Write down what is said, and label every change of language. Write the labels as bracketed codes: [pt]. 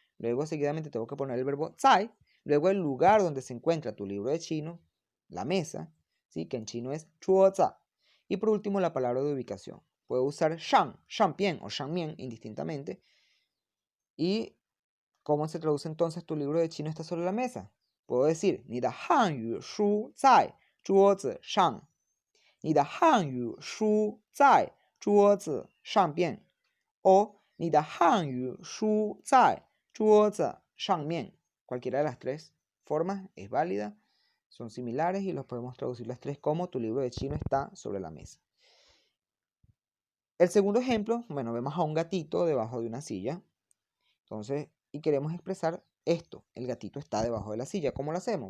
[es] Luego seguidamente tengo que poner el verbo zai. Luego el lugar donde se encuentra tu libro de chino, la mesa, ¿sí? Que en chino es chuoza. Y por último la palabra de ubicación. Puedo usar shang, shangpian o shangmian indistintamente. Y ¿cómo se traduce entonces tu libro de chino está sobre la mesa? [zh] Puedo decir, 你的汉语书在桌子上. 你的汉语书在桌子上边. O 你的汉语书在桌子上面. [es] Cualquiera de las tres formas es válida, son similares y los podemos traducir las tres como tu libro de chino está sobre la mesa. El segundo ejemplo, bueno, vemos a un gatito debajo de una silla. Entonces, y queremos expresar esto. El gatito está debajo de la silla. ¿Cómo lo hacemos?